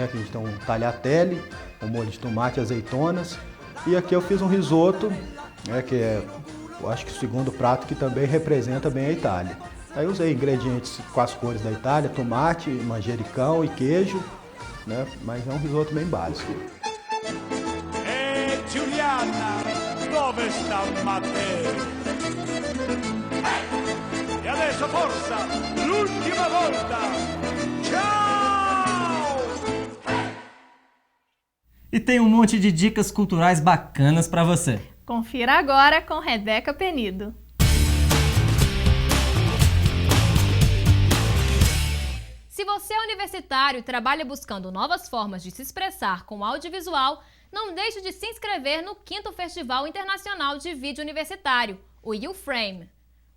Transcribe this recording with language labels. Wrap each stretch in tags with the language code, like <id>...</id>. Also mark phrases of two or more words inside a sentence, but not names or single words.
<pt>Que a gente tem um tagliatelle, um molho de tomate e azeitonas. E aqui eu fiz um risoto, né, que é, eu acho que o segundo prato que também representa bem a Itália. Aí eu usei ingredientes com as cores da Itália, tomate, manjericão e queijo, né? Mas é um risoto bem básico.</pt> <it>E Giuliana, dove sta Matteo? E adesso forza, l'ultima volta! Ciao!</it> <pt>E tem um monte de dicas culturais bacanas para você. Confira agora com Rebeca Penido. Se você é universitário e trabalha buscando novas formas de se expressar com audiovisual, não deixe de se inscrever no 5º Festival Internacional de Vídeo Universitário, o YouFrame.</pt>